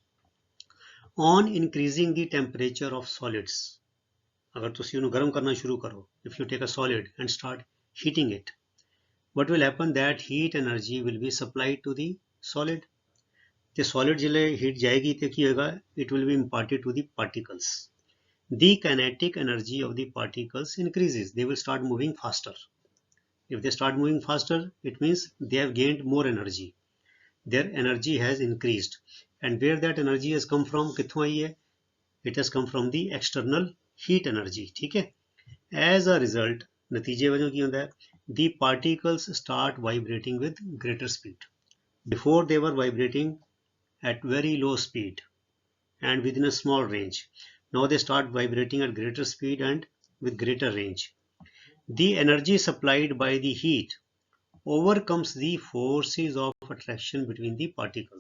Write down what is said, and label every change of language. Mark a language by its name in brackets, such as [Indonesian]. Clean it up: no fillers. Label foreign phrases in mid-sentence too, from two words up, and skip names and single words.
[English] on increasing the temperature of solids [Punjabi] ਅਗਰ ਤੁਸੀਂ ਉਹਨੂੰ ਗਰਮ ਕਰਨਾ ਸ਼ੁਰੂ ਕਰੋ [English] if you take a solid and start heating it what will happen that heat energy will be supplied to the solid the solid jile heat [Punjabi] ਜਾਏਗੀ ਤੇ ਕੀ ਹੋਗਾ [English] it will be imparted to the particles the kinetic energy of the particles increases they will start moving faster if they start moving faster it means they have gained more energy their energy has increased and where that energy has come from [Punjabi] ਕਿੱਥੋਂ ਆਈ [English] hai it has come from the external heat energy [Punjabi] ਠੀਕ ਹੈ [English] as a result [Punjabi] ਨਤੀਜੇ ਵਜੋਂ ਕੀ ਹੁੰਦਾ ਹੈ [English] the particles start vibrating with greater speed before they were vibrating at very low speed and within a small range now they start vibrating at greater speed and with greater range the energy supplied by the heat overcomes the forces of attraction between the particles.